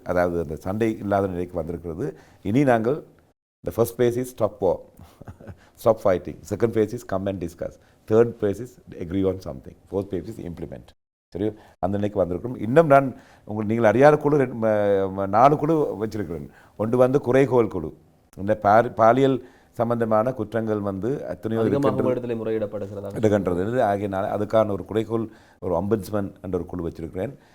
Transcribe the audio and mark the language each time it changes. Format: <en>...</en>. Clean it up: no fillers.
<ta>அதாவது அந்த சண்டை இல்லாத நிலைக்கு வந்திருக்கிறது. இனி நாங்கள்</ta> <en>the first phase is stop war, stop fighting. Second phase is come and discuss. Third phase is agree on something. Fourth phase is implement.</en> <ta>சரி, அந்த நிலைக்கு வந்திருக்கிறோம். இன்னும் நான் நீங்கள் அறியாத குழு 4 குழு வச்சிருக்கிறேன். ஒன்று குறைகோள் குழு. இந்த பாலியல் சம்பந்தமான குற்றங்கள் எத்தனையோ முறையிடப்படுகிறது ஆகியனால அதுக்கான ஒரு குறைகோள், ஒரு அம்பட்ஸ்மன் என்ற ஒரு குழு வச்சிருக்கிறேன்.</ta>